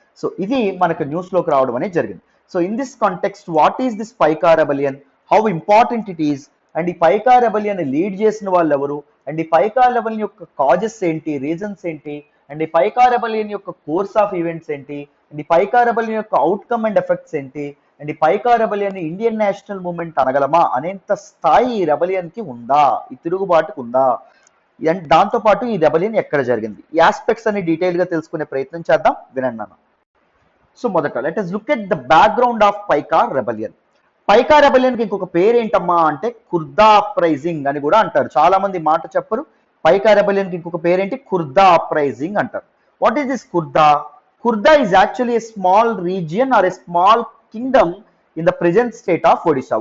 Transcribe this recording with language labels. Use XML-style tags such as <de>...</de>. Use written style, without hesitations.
<te>So ఇది మనకు news లోకి రావడం అనేది జరిగింది. So</te> <en>in this context, what is this Paika rebellion, how important it is,</en> <te>and ఈ పైకా రెబలియన్ లీడ్ చేసిన వాళ్ళు ఎవరు, అండ్ ఈ పైకా రెబలియన్ యొక్క కాజెస్ ఏంటి, రీజన్స్ ఏంటి, అండ్ ఈ పైకా రెబలియన్ యొక్క కోర్స్ ఆఫ్ ఈవెంట్స్ ఏంటి, అండ్ ఈ పైకా రెబలియన్ యొక్క అవుట్కమ్ అండ్ ఎఫెక్ట్స్ ఏంటి, అండ్ ఈ పైకా రెబలియన్ ఇండియన్ నేషనల్ మూవ్మెంట్ అనగలమా అనేంత స్థాయి ఈ రెబలియన్ కి ఉందా, ఈ తిరుగుబాటుకు ఉందా, అండ్ దాంతోపాటు ఈ రెబలియన్ ఎక్కడ జరిగింది, ఈ ఆస్పెక్ట్స్ అన్ని డీటెయిల్ గా తెలుసుకునే ప్రయత్నం చేద్దాం. వినండి అన్న.</te> <en>So మొదట let us look at the background of Paika rebellion.</en> <te>పైకా rebellion కి ఇంకొక పేరు ఏంటమ్మా అంటే కుర్దా అప్రైజింగ్ అని కూడా అంటారు. చాలా మంది మాట చెప్పరు. పైకా రెబలియన్ కి ఇంకొక పేరేంటి, కుర్దా అప్రైజింగ్ అంటారు.</te> <en>What is this Khurda? Khurda is actually a small region or a small kingdom in the present state of Odisha.</en>